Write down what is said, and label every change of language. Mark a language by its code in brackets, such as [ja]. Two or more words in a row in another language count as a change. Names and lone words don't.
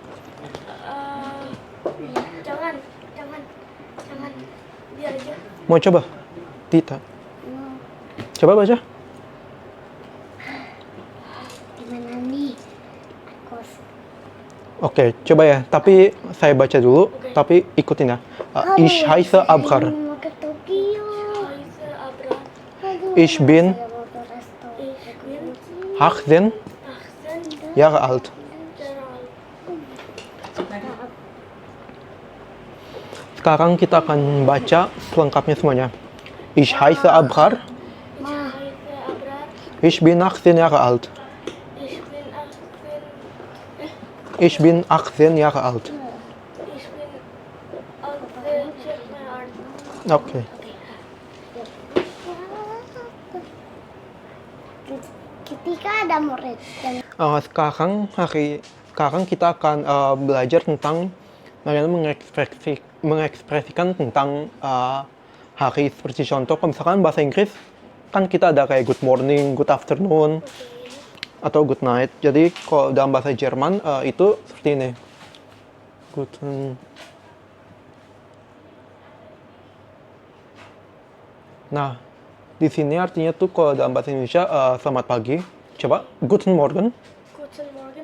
[id] Jangan. Biar aja. Mau coba? Tita. Mau. Coba baca. Gimana nih? Oke, coba ya. Tapi saya baca dulu, tapi ikutin ya. [de] Ich heiße Abrar. [id] Mau ke Tokyo. [de] Ich bin 18 Jahre alt. [id] Sekarang kita akan baca selengkapnya semuanya. [de] Ich heiße Abrar. Ich bin 18 Jahre alt. Ich bin 18 Jahre alt. [id] Oke. Ketika ada murid yang Sekarang kita akan belajar tentang bagaimana mengekspresikan tentang hari seperti contoh. Kalau misalkan bahasa Inggris kan kita ada kayak [en] good morning, good afternoon, [id] atau [en] good night. [id] Jadi kalau dalam bahasa Jerman itu seperti ini. Guten. Nah, di sini artinya tuh kalau dalam bahasa Indonesia selamat pagi. Coba [de] Guten Morgen. Guten Morgen.